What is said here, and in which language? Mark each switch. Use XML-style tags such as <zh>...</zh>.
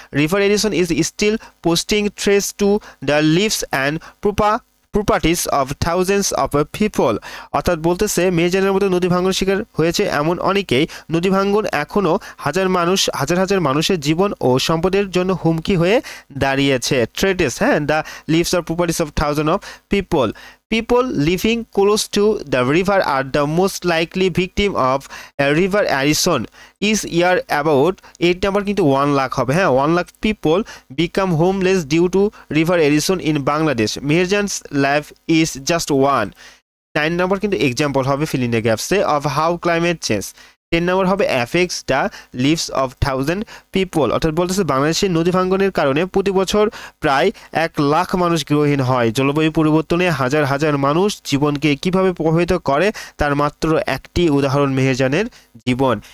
<en>river erosion is still posting threats to the lives and properties of thousands of people,</en> <bn>অর্থাৎ বলতেছে মেহেরজানের মতো নদী ভাঙ্গন শিকার হয়েছে এমন অনেকেই। নদী ভাঙ্গন এখনও হাজার হাজার মানুষের জীবন ও সম্পদের জন্য হুমকি হয়ে দাঁড়িয়েছে।</bn> <en>Threats, হ্যাঁ, the lives or properties of thousand of people. People living close to the river are the most likely victim of a river erosion. Each year about 8 number</en> <bn>কিন্তু 1 লাখ হবে। হ্যাঁ,</bn> <en>1 lakh people become homeless due to river erosion in Bangladesh. Meherjan's life is just one. 9 number কিন্তু example হবে fill in the gaps of how climate change.</en> <bn>10 নম্বর হবে</bn> <en>affects the lives of thousand people,</en> <bn>অর্থাৎ বলতেছে বাংলাদেশের নদী ভাঙ্গনের কারণে প্রতি বছর প্রায় 1 লাখ মানুষ গৃহহীন হয়। জলবায়ু পরিবর্তনে হাজার হাজার মানুষ জীবনকে কিভাবে প্রভাবিত করে তার মাত্র একটি উদাহরণ মেহেরজানের জীবন।</bn>